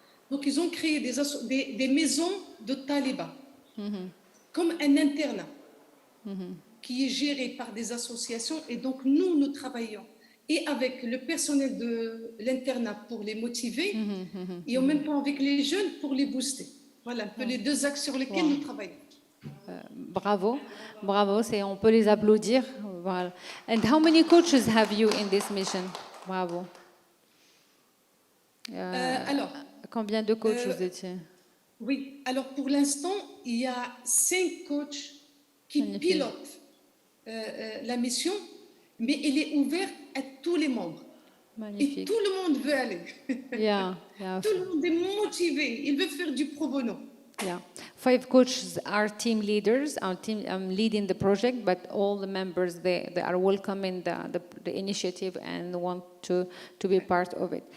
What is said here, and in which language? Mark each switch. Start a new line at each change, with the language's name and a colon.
French: Donc, ils ont créé des maisons de talibans, comme un internat, qui est géré par des associations. Et donc, nous travaillons et avec le personnel de l'internat pour les motiver, et en même temps avec les jeunes pour les booster. Voilà un peu les deux axes sur lesquels nous travaillons. Bravo, on peut les applaudir. Voilà.
English: And how many coaches have you in this mission?
French: Bravo. Alors, combien de coachs vous étiez? Oui, alors pour l'instant, il y a 5 coachs qui pilotent la mission, mais elle est ouverte à tous les membres. Magnifique. Et tout le monde veut aller.
English: Yeah.
French: Tout le monde est motivé, il veut faire du pro bono.
English: Yeah, 5 coaches are team leaders. Our team, I'm leading the project, but all the members they are welcoming the initiative and want to be part of it.